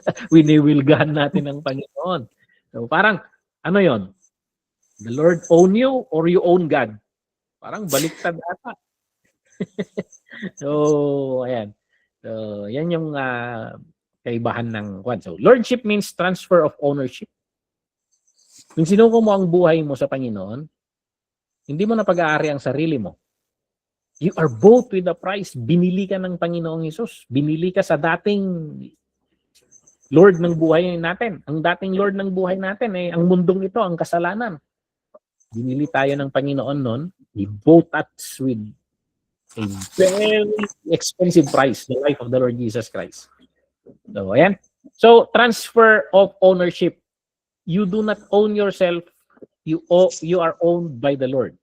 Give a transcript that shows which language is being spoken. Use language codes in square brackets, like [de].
[tl] Winiwilgahan natin ang Panginoon. So parang, ano yon? [en] The Lord own you or you own God? [tl] Parang baliktad ata. So, ayan. So, yan yung kaibahan ng kwan. [en] So, Lordship means transfer of ownership. [tl] Kung sinuko mo ang buhay mo sa Panginoon, hindi mo na pag-aari ang sarili mo. [en] You are bought with a price. [tl] Binili ka ng Panginoong Hesus. Binili ka sa dating Lord ng buhay natin. Ang dating Lord ng buhay natin ang mundong ito, ang kasalanan. Binili tayo ng Panginoon noon. [en] He bought us with a very expensive price, the life of the Lord Jesus Christ. [tl] So, ayan. [en] So, transfer of ownership. You do not own yourself. You are owned by the Lord.